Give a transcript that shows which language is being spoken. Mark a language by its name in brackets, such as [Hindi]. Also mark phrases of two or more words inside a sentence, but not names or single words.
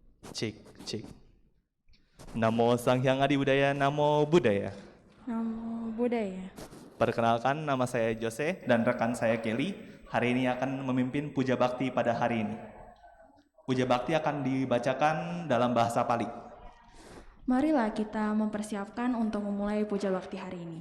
[Pali] Cik, cik. Namo Sang Hyang Adi Budaya, Namo Buddhaya. Namo Buddhaya. [Indonesian] Perkenalkan, nama saya Jose dan rekan saya Kelly. Hari ini akan memimpin puja bakti pada hari ini. Puja bakti akan dibacakan dalam bahasa Pali. Marilah kita mempersiapkan untuk memulai puja bakti hari ini.